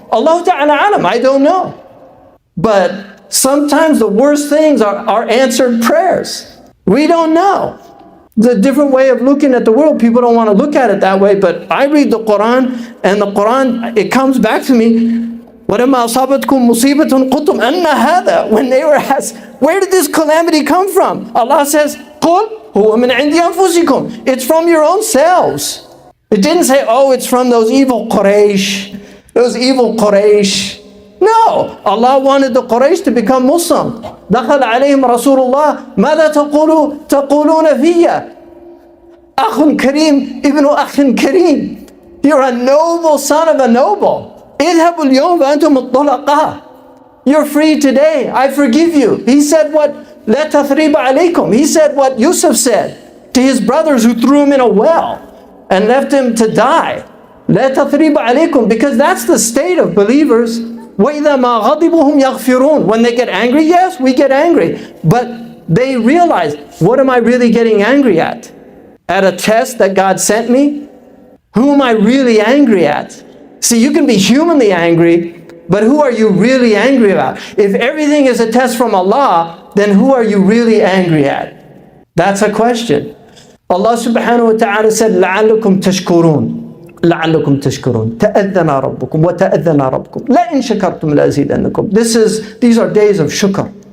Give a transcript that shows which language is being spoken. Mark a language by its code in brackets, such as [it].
[ar] Allah Ta'ala alam, [en] I don't know. But sometimes the worst things are answered prayers. We don't know. It's a different way of looking at the world. People don't want to look at it that way, but I read the Quran, and the Quran, it comes back to me. [ar] وَلَمَّا أَصَابَتْكُم مُّصِيبَةٌ قُلْتُمْ أَنَّ هَذَا. [en] When they were asked, where did this calamity come from? Allah says, [ar] قُلْ هُوَ مِنْ عِنْدِ أَنفُسِكُمْ. [en] It's from your own selves. It didn't say, oh, it's from those evil Quraysh. Those evil Quraysh. No, Allah wanted the Quraysh to become Muslim. [ar] دخل عليهم رسول الله ماذا تقولون فيا أخ كريم ابن أخ كريم. [en] You're a noble son of a noble. [ar] اذهبوا اليوم وأنتم الطلقاء. [en] You're free today. I forgive you. He said what? [ar] لا تثريب عليكم. [en] He said what Yusuf said to his brothers who threw him in a well and left him to die. [ar] لا تثريب عليكم. [en] Because that's the state of believers. [ar] وَإِذَا مَا غَضِبُهُمْ يَغْفِرُونَ. [en] When they get angry, yes, we get angry. But they realize, what am I really getting angry at? At a test that God sent me? Who am I really angry at? See, you can be humanly angry, but who are you really angry about? If everything is a test from Allah, then who are you really angry at? That's a question. Allah subhanahu wa ta'ala said, [ar] لَعَلَّكُمْ تَشْكُرُونَ. لعلكم تشكرون تأذن ربكم وتأذن ربكم لئن شكرتم لأزيدنكم. [en] These are days of shukr.